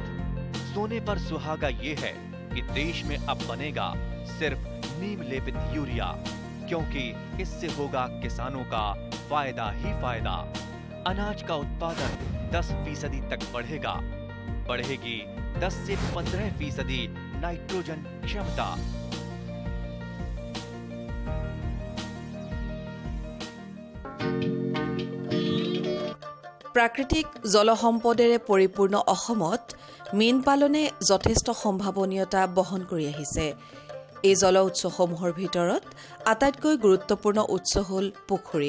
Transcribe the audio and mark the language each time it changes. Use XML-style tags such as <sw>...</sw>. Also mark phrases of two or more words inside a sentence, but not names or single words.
<hi>सोने पर सुहागा ये है कि देश में अब बनेगा सिर्फ नीम लेपित यूरिया, क्योंकि इससे होगा किसानों का फायदा ही फायदा। अनाज का उत्पादन 10% तक बढ़ेगा। बढ़ेगी 10 से 15% नाइट्रोजन क्षमता।</hi> <as>প্ৰাকৃতিক জলসম্পদেৰে পৰিপূৰ্ণ অসমত মীন পালনে যথেষ্ট সম্ভাৱনীয়তা বহন কৰি আহিছে। এই জল উৎসসমূহৰ ভিতৰত আটাইতকৈ গুৰুত্বপূৰ্ণ উৎস হ'ল পুখুৰী।</as>